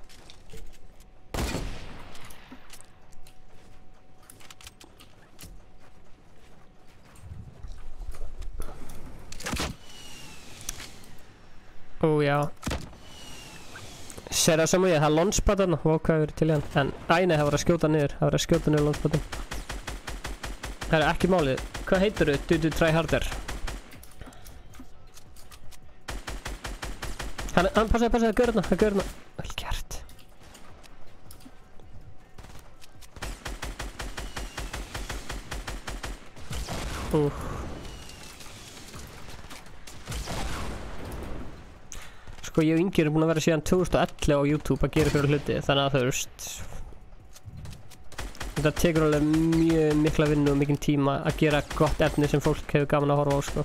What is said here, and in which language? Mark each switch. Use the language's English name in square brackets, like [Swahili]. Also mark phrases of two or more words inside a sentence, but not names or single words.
[Icelandic] Ó já. Sér það sem ég, það er launchpad þarna, hvað hefur verið til í hann. En, nei, það var að skjóta niður, launchpadin. Það er ekki málið. Hvað heitir þú? [English] Do try harder. [Icelandic] Hann passaði að gera hérna, Vel gert. Sko ég og Ingi erum búin að vera síðan 2011 á YouTube að gera fyrir hluti, þannig að það veist þetta tekur alveg mjög mikla vinnu og mikinn tíma að gera gott efni sem fólk hefur gaman að horfa á, sko.